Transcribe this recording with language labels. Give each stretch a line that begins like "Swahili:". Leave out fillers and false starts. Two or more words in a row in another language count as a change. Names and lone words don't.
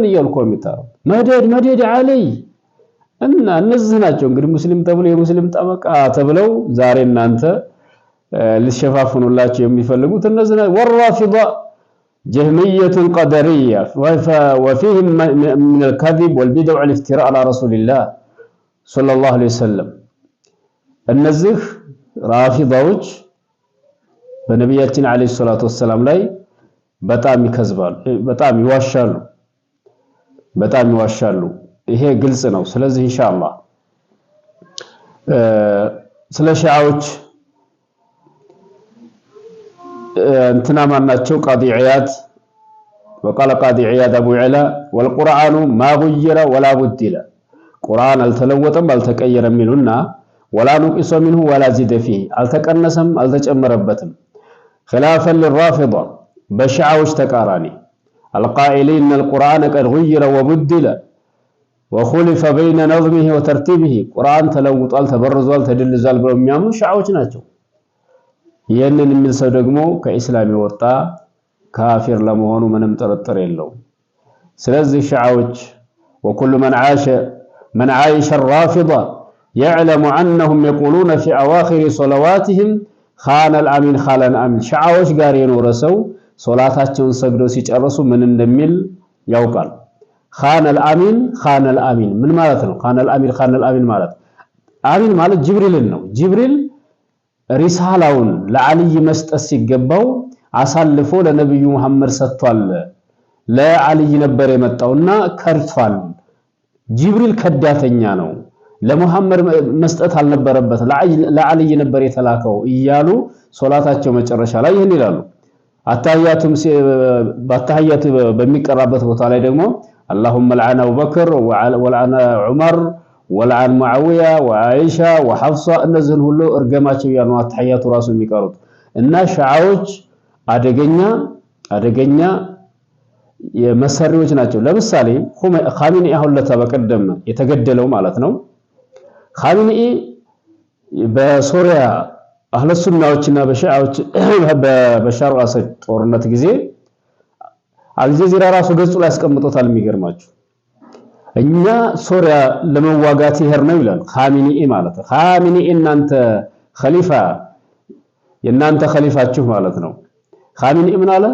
Amharic: እያሉ እኮ የሚጣሩ መደድ መደድ ዓሊ እና እነዚህ ናቸው እንግዲህ ሙስሊም ተብለው የሙስሊም ጠበቃ ተብለው ዛሬ እናንተ ልትሸፋፍኑላቸው የሚፈልጉት እነዚህ ናቸው።
Arabic: والرافضة الجهمية القدرية وفيهم
Amharic: ምን
Arabic: الكذب والبدع والافتراء على رسول الله صلى الله عليه وسلم።
Amharic: እነዚህ ራፊዳዎች በነቢያችን
Arabic: عليه الصلاة والسلام
Amharic: ላይ በጣም ይከዝባሉ፣ በጣም ይዋሻሉ። ይሄ ግልጽ ነው። ስለዚህ ኢንሻአላህ ስለ ሺዓዎች እንትና ማናቸው ቃዲ ዒያድ
Arabic: وقال قاضي عياد ابو علا والقرآن ما غير ولا بدل
Amharic: ቁርአን አልተለወጠም አልተቀየረም ሚሉና
Arabic: ولا نقص منه ولا زيد فيه
Amharic: አልተቀነሰም አልተጨመረበትም
Arabic: خلافا للرافضة
Amharic: በሺዓዎች ተቃራኒ
Arabic: القائلين ان القرآن قد غير وبدل وخلف بين نظمه وترتيبه
Amharic: ቁርአን ተለውጧል ተበርዟል ተደልዟል ብለው የሚያምኑ ሺዓዎች ናቸው። ይሄንን የሚል ሰው ደግሞ ከኢስላም የወጣ ካፊር ለመሆኑ ምንም ጥርጥር የለውም። ስለዚህ ሺዓዎች
Arabic: وكل من عايش الرافضة يعلم أنهم يقولون في أواخر صلواتهم خان الأمين خان الأمين
Amharic: ሺዓዎች ጋር የኖረ ሰው ሶላታቸውን ሰግደው ሲጨርሱ ምን እንደሚል ያውቃል።
Arabic: خان الأمين
Amharic: ምን ማለት ነው?
Arabic: خان الأمين
Amharic: ማለት አሚን ማለት ጅብሪልን ነው። ጅብሪል ሪሳላውን ለዓልይ መስጠት ሲገባው አሳልፎ ለነብዩ መሐመድ ሰጥቷል። ለዓልይ ነበር የመጣውና ከርቷል። ጅብሪል ከዳተኛ ነው፣ ለሙሐመድ መስጠት አልነበረበት፣ ለዓልይ ነበር የተላከው እያሉ ሶላታቸው መጨረሻ ላይ ይህን ይላሉ። አታህያቱ በሚቀራበት ቦታ ላይ ደግሞ
Arabic: اللهم لعن أبو بكر ولعن عمر ولعن معاوية وعائشة وحفصة
Amharic: እነዚህን ሁሉ እርገማቸው ያኑ አታህያቱ ራሱ የሚቀሩት እና ሺዓዎች አደገኛ የመሰሪዎች ናቸው። ለምሳሌ ኻሚኒ አሁን ለተበቀደም የተገደለው ማለት ነው። ኻሚኒ በሶሪያ አህለ ሱናዎችና በሺዓዎች በበሻር አልአሳድ ጦርነት ጊዜ አልጀዚራ ራሱ ገጹ ላይ አስቀምጦታል። የሚገርማችሁ እኛ ሶሪያ ለመዋጋት ይሄር ነው ይላል ኻሚኒ ማለት ነው። ኻሚኒ እናንተ ኸሊፋ የናንተ ኸሊፋችሁ ማለት ነው። ኻሚኒ ምን አለ?